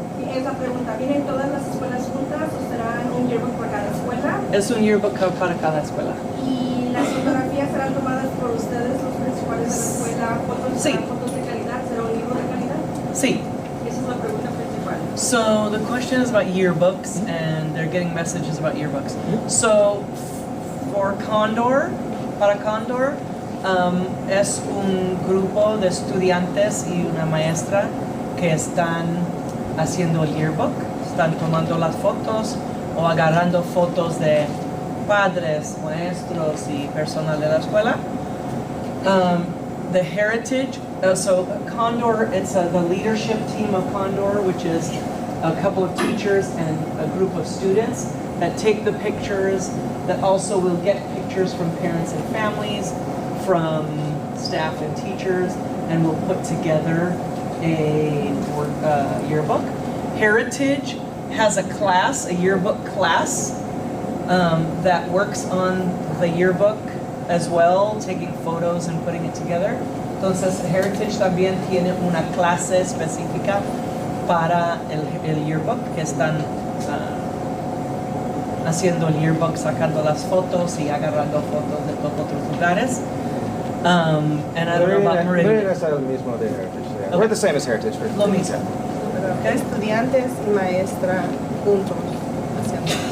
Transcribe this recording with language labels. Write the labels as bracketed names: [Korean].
[Spanish] Es la pregunta. ¿Vienen todas las escuelas juntas o será un yearbook por cada escuela? Es un yearbook para cada escuela. ¿Y las fotografías serán tomadas por ustedes, los principales de la escuela? Sí. ¿Fotos de calidad? ¿Será un libro de calidad? Sí. Esa es la pregunta principal. [English] So the question is about yearbooks, and they're getting messages about yearbooks. [Spanish] So for para Condor, es un grupo de estudiantes y una maestra que están haciendo el yearbook, están tomando las fotos o agarrando fotos de padres, maestros y personal de la escuela. [English] The heritage, so Condor, it's the leadership team of Condor, which is a couple of teachers and a group of students that take the pictures, that also will get pictures from parents and families, from staff and teachers, and we'll put together a yearbook. Heritage has a class, a yearbook class, that works on the yearbook as well, taking photos and putting it together. [Spanish] Entonces, Heritage también tiene una clase específica para el yearbook, que están haciendo el yearbook, sacando las fotos y agarrando fotos de todos otros lugares. [English] And I don't know about Meridian. [Spanish] Es el mismo de Heritage. Yeah. [English] We're the same as Heritage. [Spanish] Lo mismo. [English] Okay. [Spanish] Estudiantes y maestra juntos haciendo.